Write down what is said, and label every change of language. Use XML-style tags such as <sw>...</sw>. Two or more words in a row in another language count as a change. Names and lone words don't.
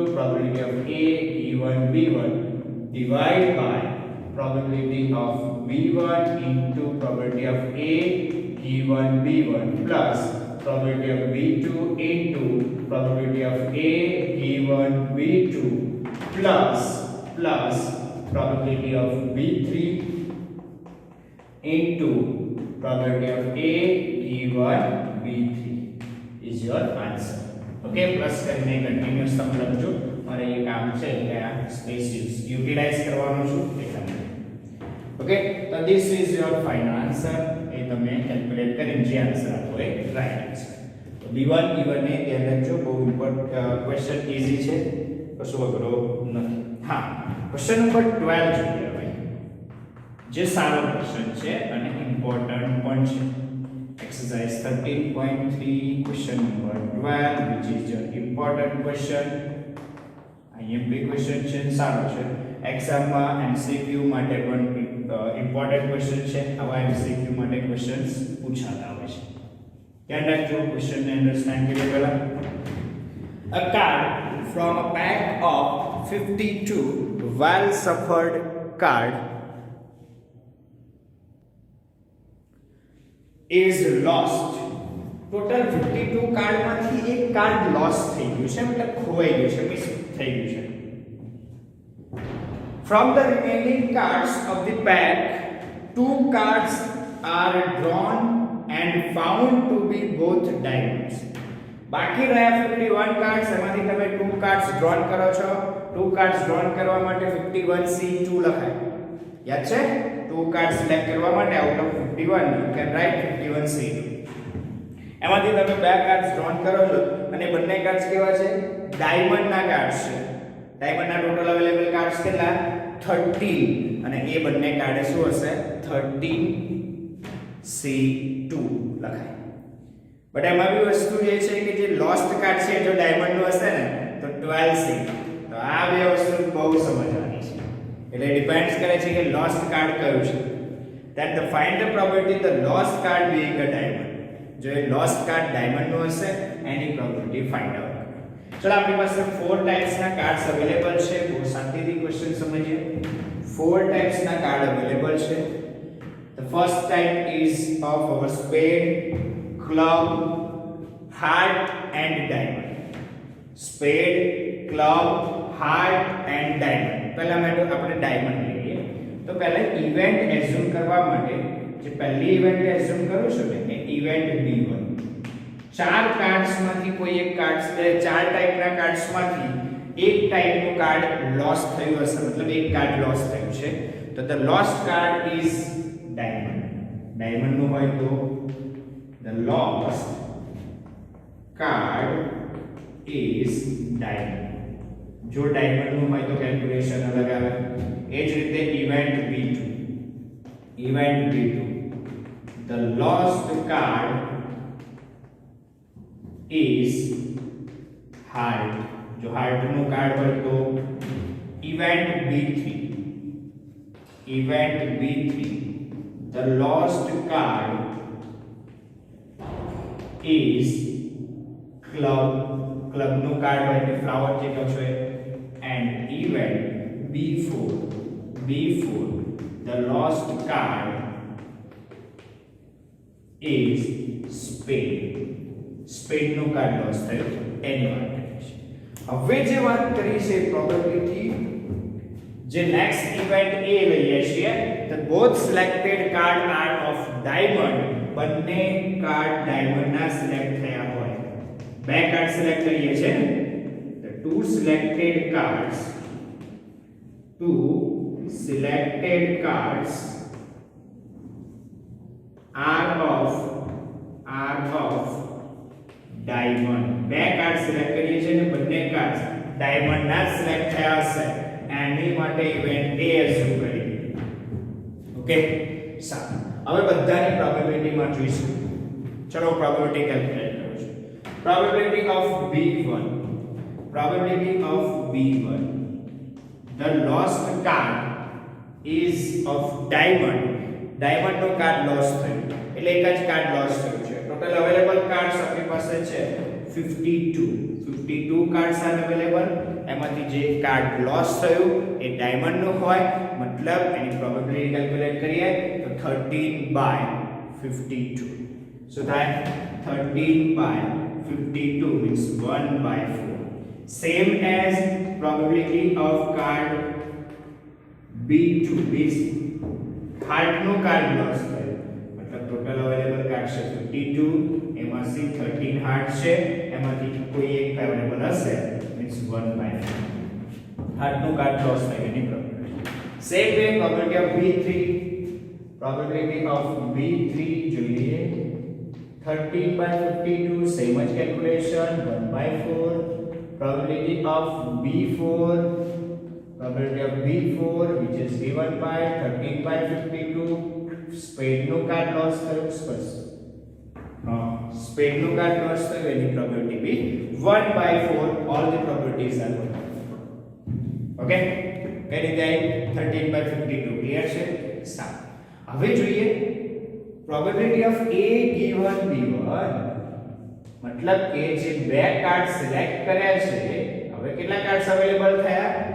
<en>probability of A given B1 divided by probability of B1 into probability of A given B1 plus probability of B2 into probability of A given B2 plus probability of B3 into probability of A given B3 is your answer. okay, plus</en> <gu>કરીને કન્ટિન્યુઅસ તમે લખજો. મારે એ કામ છે એટલે આ</gu> <en>space utilize</en> <gu>કરવાનો છું એટલા માટે.</gu> <en>okay, so this is your final answer.</en> <gu>એ તમે કેલ્ક્યુલેટ કરીને જે આન્સર આપો એ</gu> <en>right answer.</en> <gu>તો B1 given ને ધ્યાન રાખજો, બહુ</gu> <en>important question,</en> <gu>ઈઝી છે, કશું અઘરો નથી. હા,</gu> <en>question number</en> <gu>12 જોઈએ હવે, જે સારો ક્વેશ્ચન છે અને ઇમ્પોર્ટન્ટ પણ છે.</gu> <en>exercise 13.3 question number 12, which is an important question. IMP question</en> <gu>છે, સારો છે. એક્ઝામ માં MCQ માટે પણ</gu> <en>important question</en> <gu>છે. આવા MCQ માટે ક્વેશ્ચન્સ પૂછાતા હોય છે. ધ્યાન રાખજો, ક્વેશ્ચન ને અન્ડરસ્ટેન્ડ કરીએ પહેલા.</gu> <en>A card from a pack of 52 well suffered card is lost.</en> <gu>ટોટલ 52 કાર્ડ માંથી એક કાર્ડ લોસ થઈ ગયું છે, મતલબ ખોવાઈ ગયું છે, મિસ થઈ ગયું છે.</gu> <en>From the remaining cards of the pack, 2 cards are drawn and found to be both diamonds.</en> <gu>બાકી રહ્યા 51 કાર્ડ્સ, એમાંથી તમે 2</gu> <en>cards drawn</en> <gu>કરો છો. 2</gu> <en>cards drawn</en> <gu>કરવા માટે 51C2 લખાય. યાદ છે? 2</gu> <en>card select</en> <gu>કરવા માટે</gu> <en>out of 51 you can write 51C2.</en> <gu>એમાંથી તમે 2</gu> <en>cards drawn</en> <gu>કરો છો અને બંને કાર્ડ્સ કેવા છે? ડાયમંડ ના કાર્ડ્સ છે. ડાયમંડ ના</gu> <en>total available cards</en> <gu>કેટલા? 13, અને એ બંને કાર્ડ શું હશે? 13C2 લખાય. બટ એમાં બી વસ્તુ એ છે કે જે</gu> <en>lost card</en> <gu>છે જો ડાયમંડ નું હશે ને તો 12C. તો આ બે વસ્તુ બહુ સમજવાની છે. એટલે ડિપેન્ડ્સ કરે છે કે</gu> <en>lost card</en> <gu>કયું છે.</gu> <en>that the find the probability the lost card being a diamond.</en> <gu>જો એ</gu> <en>lost card diamond</en> <gu>નું હશે એની</gu> <en>probability find out</en> <gu>કરો. ચલો આપણી પાસે 4 ટાઈપ્સ ના</gu> <en>cards available</en> <gu>છે. બહુ શાંતિથી ક્વેશ્ચન સમજીએ. 4 ટાઈપ્સ ના</gu> <en>card available</en> <gu>છે.</gu> <en>The first type is of our spade, club, heart and diamond. Spade, club, heart and diamond.</en> <gu>પહેલા આપણે ડાયમંડ લઈએ. તો પહેલા</gu> <en>event assume</en> <gu>કરવા માટે જે પહેલી</gu> <en>event assume</en> <gu>કરું છું ને એ ઇવેન્ટ B1. 4 કાર્ડ્સ માંથી કોઈ એક કાર્ડ્સ, 4 ટાઈપના કાર્ડ્સ માંથી એક ટાઈપનું કાર્ડ લોસ થયું હશે, મતલબ એક કાર્ડ લોસ થયું છે.</gu> <en>તો the lost card is diamond.</en> <gu>ડાયમંડ નું હોય તો</gu> <en>the lost card is diamond.</en> <gu>જો ડાયમંડ નું હોય તો કેલ્ક્યુલેશન અલગ આવે.</gu> <en>એ જ રીતે ઇવેન્ટ B2. ઇવેન્ટ B2, the lost card is heart.</en> <gu>જો heart નું કાર્ડ હોય તો ઇવેન્ટ B3.</gu> <en>ઇવેન્ટ B3, the lost card is club.</en> <gu>ક્લબ નું કાર્ડ હોય એટલે ફ્લાવર જે કહો છો.</gu> <en>and event B4. B4, the lost card is spade.</en> <gu>spade નું કાર્ડ લોસ થયું એની વાત કરીએ છીએ. હવે જે વાત કરી છે પ્રોબેબિલિટી, જે</gu> <en>next event</en> <gu>એ લઈએ છીએ તો</gu> <en>both selected card are of diamond.</en> <gu>બંને</gu> <en>card diamond</en> <gu>ના સિલેક્ટ થયા હોય. બે</gu> <en>card select</en> <gu>કરીએ છીએ ને,</gu> <en>the two selected cards are of diamond.</en> <gu>બે</gu> <en>card select</en> <gu>કરીએ છીએ ને બંને</gu> <en>card diamond</en> <gu>ના સિલેક્ટ થયા હશે એની માટે</gu> <en>event A assume</en> <gu>કરી. ઓકે, સારું. હવે બધાની પ્રોબેબિલિટી માં જોઈશું. ચલો</gu> <en>probability calculate</en> <gu>કરું છું.</gu> <en>probability of B1. Probability of B1, the lost card is of diamond.</en> <gu>Diamond નો કાર્ડ લોસ થયું એટલે એક જ કાર્ડ લોસ થયું છે.</gu> <en>total available cards</en> <gu>આપણી પાસે છે 52</gu> <en>cards are available.</en> <gu>એમાંથી જે કાર્ડ લોસ થયું એ ડાયમંડ નું હોય, મતલબ એની</gu> <en>probability calculate</en> <gu>કરીએ તો 13/52. સો થાય 13/52 means 1/4.</gu> <en>Same as probability of card B2 is heart</en> <gu>નું કાર્ડ લોસ થયું, મતલબ</gu> <en>total available card</en> <gu>છે 52, એમાંથી 13 હાર્ટ છે, એમાંથી કોઈ એક અવેલેબલ હશે means 1/4. હાર્ટ નું કાર્ડ લોસ થયું એની પ્રોબેબિલિટી.</gu> <en>same way probability of B3. probability of B3</en> <gu>જોઈએ 13/52, સેમ જ કેલ્ક્યુલેશન 1/4.</gu> <en>Probability of B4, which is given by 13/52.</en> <gu>Spade નું કાર્ડ લોસ થયું, સ્પેડનું કાર્ડ લોસ થયું એની પ્રોબેબિલિટી બી 1/4</gu> <en>all the probabilities are 1.</en> <gu>ઓકે, કઈ રીતે આવી? 13/52 ક્લિયર છે? સારું. હવે જોઈએ</gu> <en>probability of A given B1,</en> <gu>મતલબ કે જે બે</gu> <en>card select</en> <gu>કર્યા છે, હવે કેટલા</gu> <en>cards available</en> <gu>થયા?</gu>